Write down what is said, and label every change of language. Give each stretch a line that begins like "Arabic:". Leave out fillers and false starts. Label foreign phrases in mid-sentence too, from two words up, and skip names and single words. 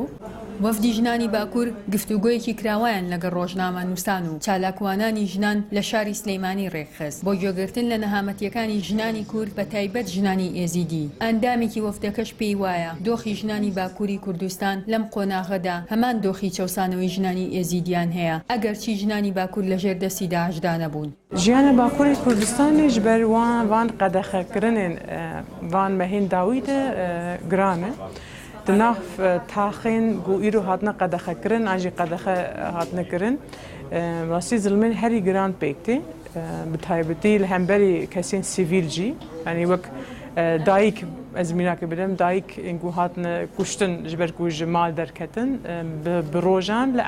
Central Kurdish: وەفدی ژنانی باکوور گفتوگۆیەکی کراوایان لەگەڵ ڕۆژنامە نووسان و چالاکوانانی ژنان لە شاری سلەیمانی ڕێکخست بۆ گوێگرتن لە نەهامەتیەکانی ژنانی کورد بە تایبەت ژنانی ئێزیدی. ئەندامێکی وەفدەکەش پێی وایە دۆخی ژنانی باکووری کوردستان لەم قۆناغەدا هەمان دۆخی چەوسانەوەی ژنانی ئێزیدیان هەیە ئەگەرچی ژنانی باکوور لە ژێردەستی داعشدا نەبوون. ژیانە باکووری کوردستانیش بەر وان
Kurdish: قەدەخەکردنên van mehên dawî de giran e. Di nav taxên ku îro hatine qedexekirin an jî qedexe hatine kirin wastî zilmên herî giran pêk tê bi taybetî li hemberî kesên sivîl jî yanî wek dayîk ez mînakê bidim dayîkên ku hatine kuştin ji ber ku ji mal derketin bi rojan li